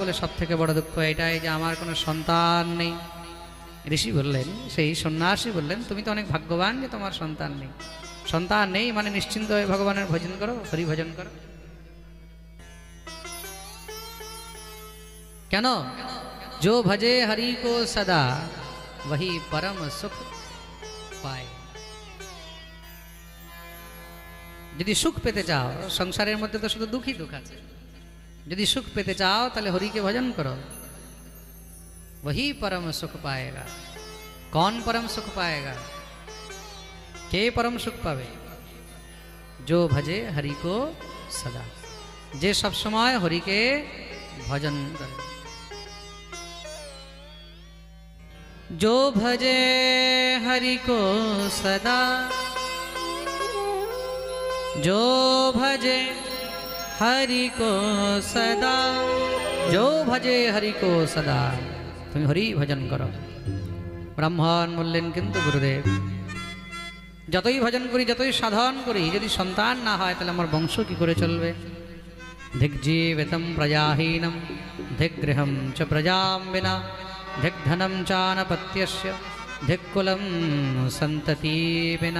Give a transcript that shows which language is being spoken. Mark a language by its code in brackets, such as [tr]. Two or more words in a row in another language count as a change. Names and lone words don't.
[bn] বলে সব থেকে বড় দুঃখ এটাই যে আমার কোনো সন্তান নেই। ঋষি বললেন, সেই সন্ন্যাসী বললেন, তুমি তো অনেক ভাগ্যবান যে তোমার সন্তান নেই। সন্তান নেই মানে নিশ্চিন্ত হয়ে ভগবানের ভজন করো, হরি ভজন করো। কেন? [hi] जो भजे हरि को सदा वही परम सुख पाए। [bn] যদি সুখ পেতে চাও, সংসারের মধ্যে তো শুধু দুঃখই দুঃখ আছে, যদি সুখ পেতে চাও তাহলে হরিকে ভজন করো, [hi] वही परम सुख पाएगा। कौन परम सुख पाएगा? [bn] কে [hi] परम सुख [bn] পাবে? [hi] जो भजे हरि को सदा, [bn] যে সব সময় হরিকে ভজন করে। [hi] जो भजे हरि को सदा, जो भजे हरि को सदा, जो भजे हरि को सदा। [bn] তুমি হরি ভজন করো। ব্রাহ্মণ বললেন, কিন্তু গুরুদেব যতই ভজন করি যতই সাধন করি যদি সন্তান না হয় তাহলে আমার বংশ কি করে চলবে? [sa] ধিগ্জীবিতম প্রজাহীনম ধিগ্গৃহম চ প্রজাম বিনা ধিগ্ধনম চানপত্যস্য ধিক্কুলম সন্ততি বিনা।